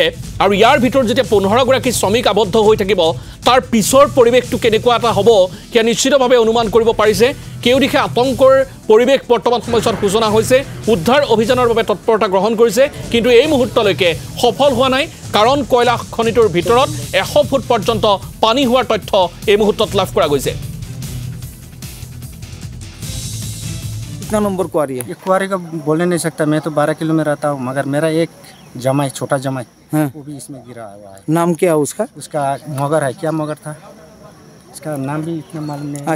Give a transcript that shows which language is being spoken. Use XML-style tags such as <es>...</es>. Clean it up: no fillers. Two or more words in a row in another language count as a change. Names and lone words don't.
<as>আৰু ইয়াৰ ভিতৰত যেতিয়া ১৫গৰাকী শ্ৰমিক আবদ্ধ হৈ থাকিব, তাৰ পিছৰ পৰিৱেশটো কেনেকুৱা এটা হ'ব সেয়া নিশ্চিতভাৱে অনুমান কৰিব পাৰিছে। কেউদিশে আতংকৰ পৰিৱেশ বৰ্তমান সময়ছোৱাত সূচনা হৈছে। উদ্ধাৰ অভিযানৰ বাবে তৎপৰতা গ্ৰহণ কৰিছে, কিন্তু এই মুহূৰ্তলৈকে সফল হোৱা নাই, কাৰণ কয়লা খনিটোৰ ভিতৰত ১০০ ফুট পৰ্যন্ত পানী হোৱাৰ তথ্য এই মুহূৰ্তত লাভ কৰা গৈছে।</as> <hi>कितना नंबर कुआरी है? ये कुआरी का बोलने नहीं सकता, मैं तो 12 किलो में रहता हूँ, मगर मेरा एक जमाई, छोटा जमाई, हाँ। वो भी इसमें गिरा हुआ है। नाम क्या है उसका? उसका मगर है, क्या मगर था, इसका नाम भी इतना मालूम नहीं।</hi>